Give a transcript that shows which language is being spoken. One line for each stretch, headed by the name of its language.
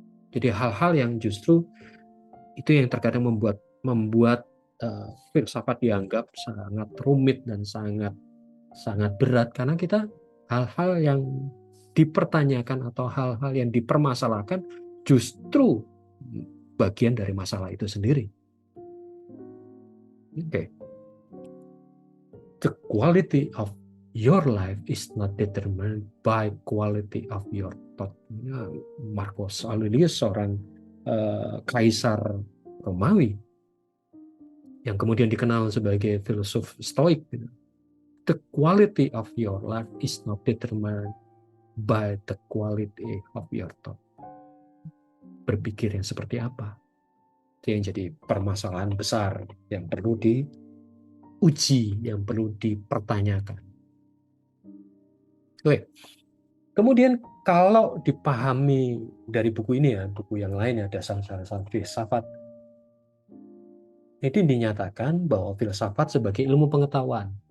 Indonesian: Jadi hal-hal yang justru itu yang terkadang membuat filsafat dianggap sangat rumit dan sangat berat karena kita hal-hal yang dipertanyakan atau hal-hal yang dipermasalahkan justru bagian dari masalah itu sendiri. Okay.
English: The quality of your life is not determined by quality of your thought.
Indonesian: Marcus Aurelius, seorang kaisar Romawi, yang kemudian dikenal sebagai filsuf Stoik.
English: The quality of your life is not determined by the quality of your thought.
Indonesian: Berpikir yang seperti apa? Itu yang jadi permasalahan besar yang perlu diuji, yang perlu dipertanyakan. Oke. Kemudian kalau dipahami dari buku ini ya, buku yang lain ya, Dasar-dasar Filsafat, itu dinyatakan bahwa filsafat sebagai ilmu pengetahuan.